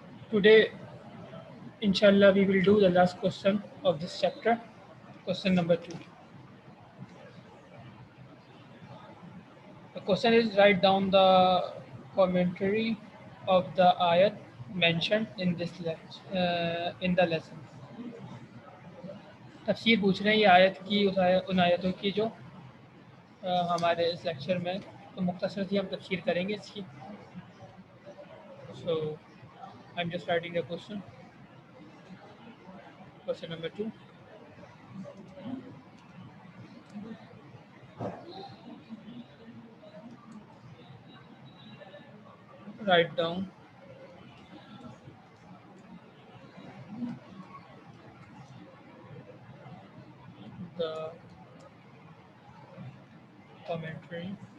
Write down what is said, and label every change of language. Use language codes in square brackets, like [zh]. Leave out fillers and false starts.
[en] Today, inshallah, we will do the last question of this chapter, question number 2. The question is, write down the commentary of the ayat mentioned in this in the lesson. [ur] تفسیر پوچھ رہے ہیں یہ آیت کی ان آیتوں کی جو ہمارے اس لیکچر میں تو مختصر سی ہم تفسیر کریں گے اس کی. [en] So I'm just writing a question. Question number 2. Write down the commentary